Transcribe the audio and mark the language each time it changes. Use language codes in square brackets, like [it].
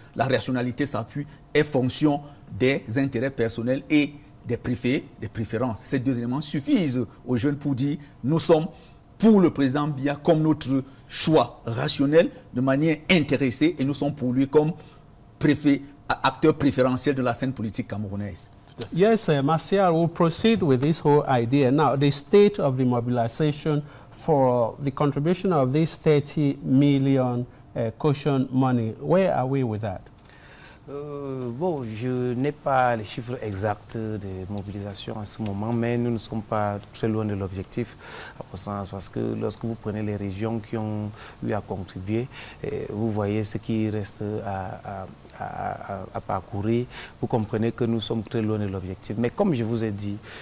[fr] La rationalité s'appuie et fonction des intérêts personnels et des préférences. Ces deux éléments suffisent aux jeunes pour dire nous sommes pour le président Biya comme notre choix rationnel de manière intéressée et nous sommes pour lui comme acteur préférentiel de la scène politique camerounaise. [en] Yes, Martial, we'll proceed with this whole idea. Now, the state of the mobilization for the contribution of this 30 million caution money, where are we with that? [fr] Bon, je n'ai pas les chiffres exacts de mobilisation en ce moment, mais nous ne sommes pas très loin de l'objectif, parce que lorsque vous prenez les régions qui ont eu à contribuer, vous voyez ce qui reste à parcourir, vous comprenez que nous sommes très loin de l'objectif. Mais comme je vous ai dit...